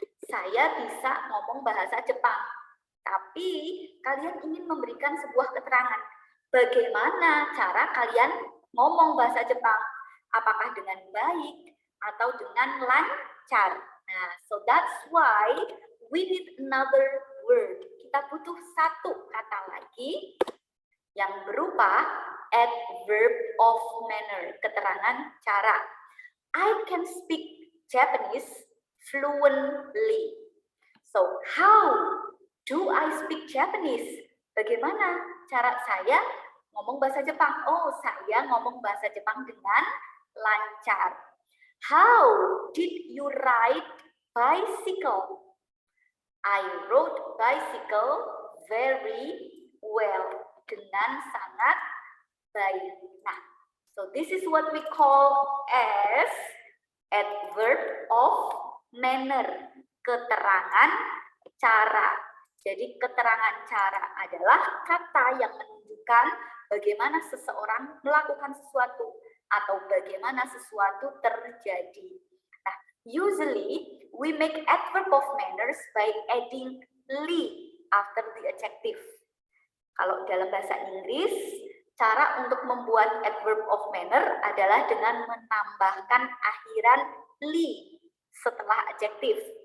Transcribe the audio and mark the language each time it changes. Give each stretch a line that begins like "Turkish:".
Indonesian: Saya bisa ngomong bahasa Jepang. Tapi kalian ingin memberikan sebuah keterangan. Bagaimana cara kalian ngomong bahasa Jepang? Apakah dengan baik atau dengan lancar?
English: Nah, so that's why we need another word.
Indonesian: Kita butuh satu kata lagi yang berupa adverb of manner, keterangan cara.
English: I can speak Japanese fluently. So, how do I speak Japanese?
Indonesian: Bagaimana cara saya ngomong bahasa Jepang? Oh, saya ngomong bahasa Jepang dengan lancar.
English: How did you ride bicycle? I rode bicycle very well. Dengan sangat baik. Nah, so this is what we call as adverb of manner.
Indonesian: Keterangan cara. Jadi keterangan cara adalah kata yang menunjukkan bagaimana seseorang melakukan sesuatu atau bagaimana sesuatu terjadi.
English: Nah, usually we make adverb of manners by adding "li" after the adjective.
Indonesian: Kalau dalam bahasa Inggris, cara untuk membuat adverb of manner adalah dengan menambahkan akhiran "li" setelah adjektif.